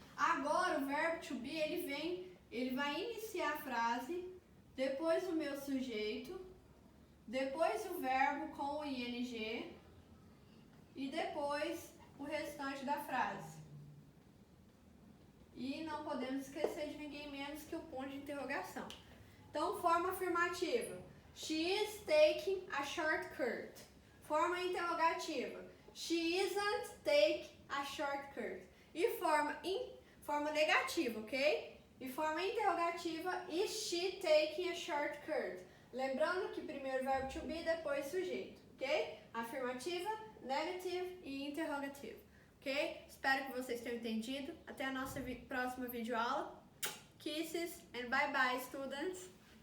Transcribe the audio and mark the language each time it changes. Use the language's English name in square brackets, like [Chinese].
[Portuguese] Agora o verbo to be, ele vai iniciar a frase, depois o meu sujeito, depois o verbo com o ing e depois o restante da frase. E não podemos esquecer de ninguém menos que o ponto de interrogação. Então, forma afirmativa. [English] She is taking a shortcut. [Portuguese] Forma interrogativa. [English] She isn't taking a shortcut. [Portuguese] E forma negativa, ok? E forma interrogativa. [English] Is she taking a shortcut? [Portuguese] Lembrando que primeiro verbo to be, depois sujeito, ok? Afirmativa, negative e interrogativa, ok? Espero que vocês tenham entendido. Até a nossa próxima videoaula. [English] Kisses and bye bye, students!